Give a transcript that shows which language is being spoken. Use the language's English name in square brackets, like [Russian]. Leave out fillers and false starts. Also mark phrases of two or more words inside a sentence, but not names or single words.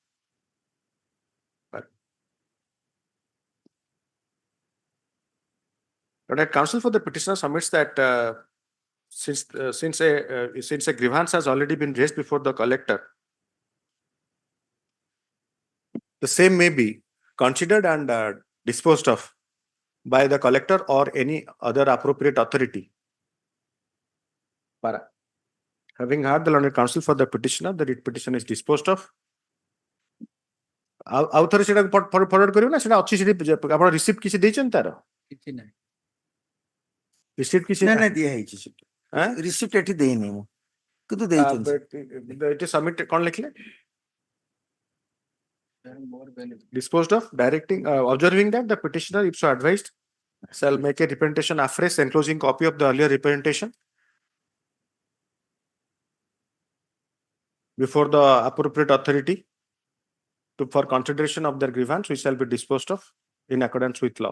[English] But counsel for the petitioner submits that since a grievance has already been raised before the collector, the same may be considered and disposed of by the collector or any other appropriate authority. Para. Having heard the learned counsel for the petitioner, the writ petition is disposed of. [Odia] ଆଉ ଥରେ ସେଟା ଫରୱାର୍ଡ କରିବ ନା ସେଟା ଅଛି ସେଠି ଆପଣ ରିସିପ୍ଟ କିଛି ଦେଇଛନ୍ତି ତାର କିଛି ନାହିଁ ରିସିପ୍ଟ କିଛି ନା ଦିଆ ହେଇଛି ସେଠି ରିସିପ୍ଟ ଏଠି ଦେଇନି ମୁଁ କିନ୍ତୁ ଦେଇଛନ୍ତି ଏଠି ସବମିଟ କଣ ଲେଖିଲେ [English] disposed of directing observing that the petitioner if so advised shall make a representation afresh enclosing copy of the earlier representation before the appropriate authority for consideration of their grievance, which shall be disposed of in accordance with law.